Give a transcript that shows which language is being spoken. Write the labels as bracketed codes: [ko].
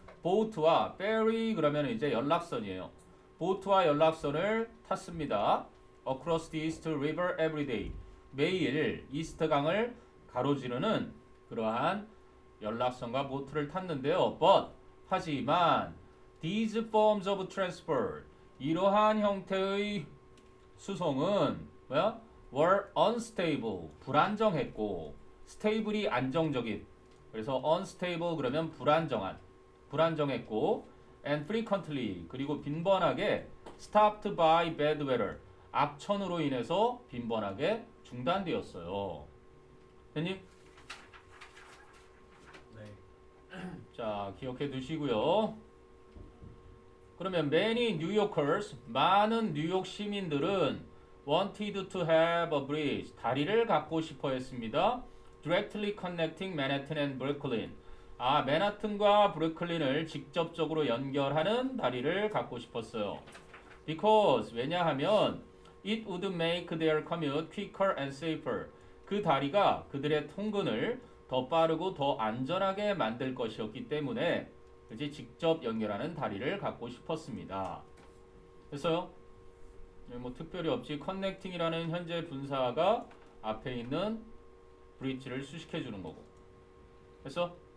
[ko] 보트와 ferry 그러면 이제 연락선이에요. 보트와 연락선을 탔습니다. [en] Across the East River every day. [ko] 매일 이스트 강을 가로지르는 그러한 연락선과 보트를 탔는데요. But 하지만 [en] these forms of transport [ko] 이러한 형태의 수송은 뭐야? [en] were unstable [ko] 불안정했고 stable이 안정적인 그래서 unstable 그러면 불안정했고 [en] and frequently [ko] 그리고 빈번하게 [en] stopped by bad weather [ko] 악천후로 인해서 빈번하게 중단되었어요. 됐니? 자 기억해 두시고요. [en] 그러면 many New Yorkers [ko] 많은 뉴욕 시민들은 [en] wanted to have a bridge [ko] 다리를 갖고 싶어 했습니다. [en] directly connecting Manhattan and Brooklyn [ko] 맨하튼과 브루클린을 직접적으로 연결하는 다리를 갖고 싶었어요. [en] Because 왜냐하면 it would make their commute quicker and safer. [ko] 그 다리가 그들의 통근을 더 빠르고 더 안전하게 만들 것이었기 때문에 그지 직접 연결하는 다리를 갖고 싶었습니다. 됐어요? 뭐 특별히 없지. connecting이라는 현재 분사가 앞에 있는 bridge를 수식해 주는 거고. 됐어?